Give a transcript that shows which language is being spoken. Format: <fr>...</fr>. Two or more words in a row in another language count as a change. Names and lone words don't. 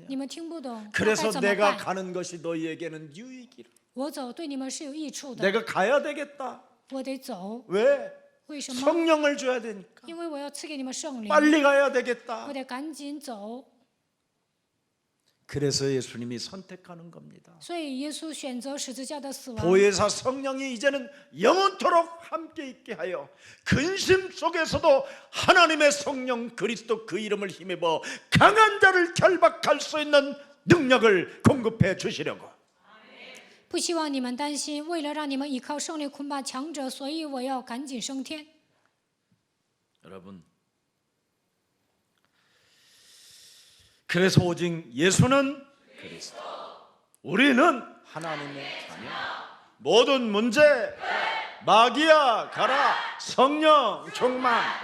<zh>你们听不懂，那该</zh> <ko>그래서</ko> <zh>怎么</zh> <ko>내가</ko> <zh>办？</zh> <ko>가는 것이 너희에게는 유익이라.</ko> <zh>我走对你们是有益处的，</zh> <ko>내가 가야 되겠다.</ko> <zh>我得走，</zh> <ko>왜?</ko> <zh>为什么？</zh> <ko>성령을 줘야 되니까.</ko> <zh>因为我要赐给你们圣灵，</zh> <ko>빨리 가야 되겠다.</ko> <zh>我得赶紧走。</zh> <ko>그래서 예수님이 선택하는 겁니다.</ko> <zh>所以耶稣选择十字架的死亡。</zh> <ko>보혜사 성령이 이제는 영원토록 함께 있게 하여 근심 속에서도 하나님의 성령 그리스도 그 이름을 힘입어 강한 자를 결박할 수 있는 능력을 공급해 주시려고.</ko> <zh>不希望你们担心，为了让你们依靠圣灵捆绑强者，所以我要赶紧升天。</zh> <ko>여러분, 그래서 오직 예수는 그리스도, 우리는 하나님의 자녀. 모든 문제 마귀야 가라, 성령 충만.</ko>